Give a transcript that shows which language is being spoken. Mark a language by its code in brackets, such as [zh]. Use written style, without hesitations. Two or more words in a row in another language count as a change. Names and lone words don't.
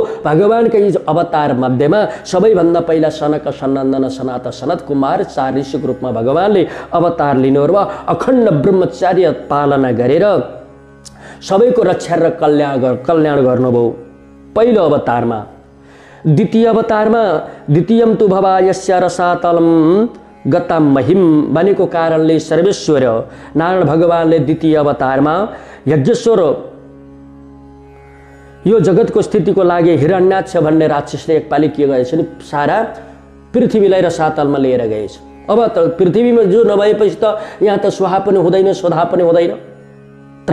[ne] भगवानकै अवतार मध्येमा सबैभन्दा पहिला सनक सनन्दन सनात सनत कुमार 4 ऋषिको रूपमा भगवानले अवतार लिनुभयो र अखण्ड ब्रह्मचर्य पालना गरेर सबैको रक्षा र कल्याण गर्नुभयो पहिलो अवतारमा। द्वितीय अवतारमा [sa] द्वितीयम तु भवायस्य रसातलम गता महिम [ne] भनेको कारणले सर्वेश्वर नारायण भगवानले द्वितीय अवतारमा यज्ञेश्वर यो जगतको स्थितिको लागि हिरण्याक्ष भन्ने राक्षसले एकपालि के गरेछ नि सारा पृथ्वीलाई रसातलमा लिएर गएछ। अब त पृथ्वीमा जो नभएपछि त यहाँ त स्वाहा पनि हुँदैन, स्वधा पनि हुँदैन।